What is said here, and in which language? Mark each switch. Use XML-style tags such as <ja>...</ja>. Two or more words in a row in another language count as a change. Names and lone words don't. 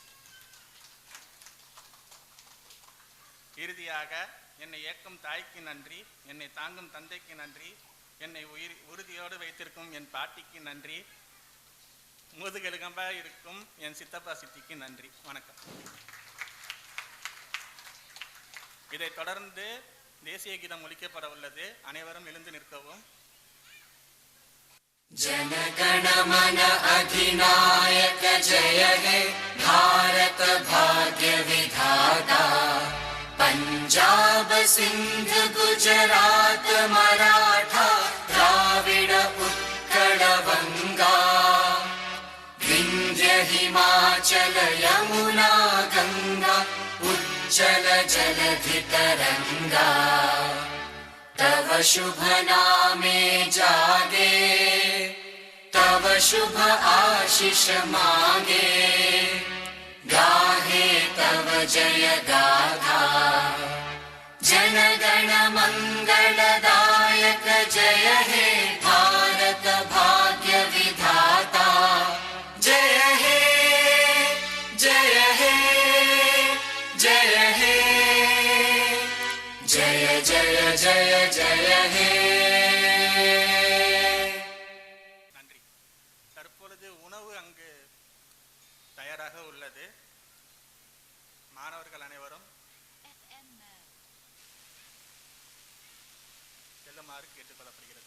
<ta>இறுதியாக என்னை இயக்கும் தாய்க்கு நன்றி, என்னை தாங்கும் தந்தைக்கு நன்றி, என்னை உறுதியோடு வைத்திருக்கும் என் பாட்டிக்கு நன்றி, முதுகெலுகம்பாக இருக்கும் என் சித்தப்பா சித்திக்கு நன்றி. வணக்கம். இதைத் தொடர்ந்து தேசிய கீதம் ஒலிக்கப்பட உள்ளது. அனைவரும் எழுந்து நிற்கவும்.</ta> <bn>জনগণমন অধিনায়ক জয় হে ভারত ভাগ্য বিধাতা পঞ্জাব সিন্ধু গুজরাট মরাঠা দ্রাবিড় উৎকল বঙ্গ বিন্ধ্য হিমাচল যমুনা গঙ্গা উচ্ছল জলধি তরঙ্গ তব শুভ নামে জাগে তব শুভ আশিস মাগে গাহে তব জয় গাথা জনগণ মঙ্গলদায়ক জয় হে ভারত ভাগ্য বিধাতা জয় হে জয় হে জয় হে জয় জয় জয় জয় হে.</bn> <ta>நன்றி. தற்பொழுது உணவு அங்கு தயாராக உள்ளது. மாணவர்கள் அனைவரும் செல்லுமாறு கேட்டுக்கொள்ளப்படுகிறது.</ta>